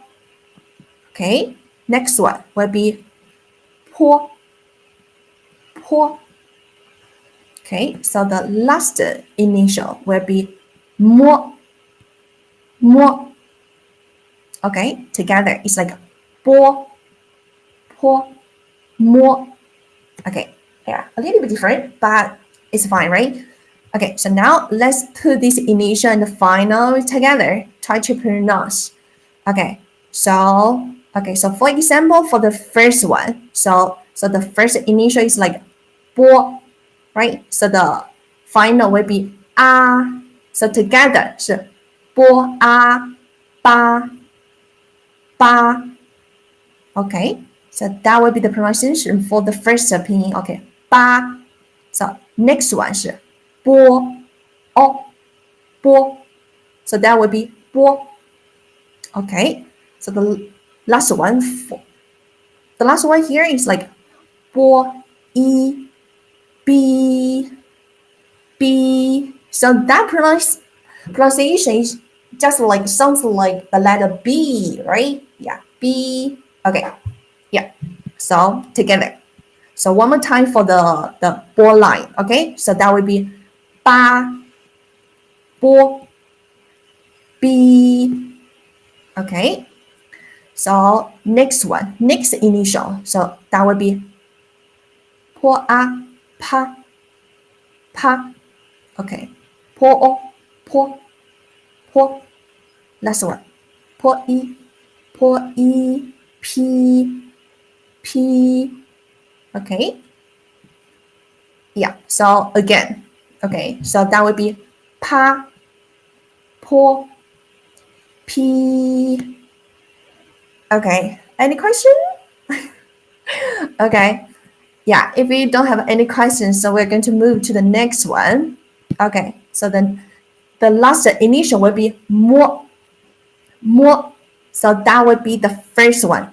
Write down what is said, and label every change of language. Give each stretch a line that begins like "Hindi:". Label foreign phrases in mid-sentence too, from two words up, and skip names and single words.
English: Okay. Next one will be
Chinese: po, po.
English: Okay. So the last initial will be
Chinese: mo, mo.
English: Okay. Together it's like
Chinese: bo, po, mo.
English: Okay. Yeah, a little bit different, but it's fine, right? Okay, so now let's put this initial and the final together. Try to pronounce. Okay, so for example, for the first one, so the first initial is like bo, right? So the final will be ah. So together, so
Chinese: bo ah ba ba.
English: Okay, so that will be the pronunciation for the first pinyin. Okay, ba. So next one is
Chinese: bo, o, bo.
English: So that would be bo. Okay. So the last one here is like
Chinese: bo, e, b, b.
English: So that pronunciation is just like sounds like the letter B, right? Yeah, B. Okay. Yeah. So together. So one more time for the bo line. Okay. So that would be
Chinese: ba, bo,
English: b. Okay. So next one, next initial. So that would be
Chinese: po a, pa, pa.
English: Okay.
Chinese: Po o, po, po.
English: Last one.
Chinese: Po i, p, p.
English: Okay. Yeah. So again. Okay. So that would be
Chinese: pa, po,
English: P. Okay, any question? Okay, yeah, if we don't have any questions, so we're going to move to the next one. Okay, so then the last initial will be mo. So that would be the first one.